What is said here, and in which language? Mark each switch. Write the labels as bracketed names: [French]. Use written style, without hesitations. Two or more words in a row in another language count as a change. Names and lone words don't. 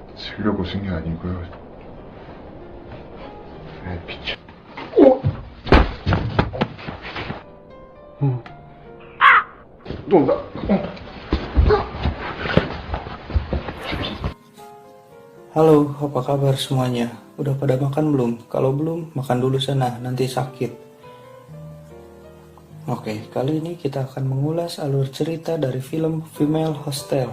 [Korean] 쓰려고 쓴 게 아니고요. 에 미쳐. 또 온다. [Indonesian] Halo, apa kabar semuanya? Udah pada makan belum? Kalau belum, makan dulu sana, nanti sakit. Oke, kali ini kita akan mengulas alur cerita dari film Female Hostel.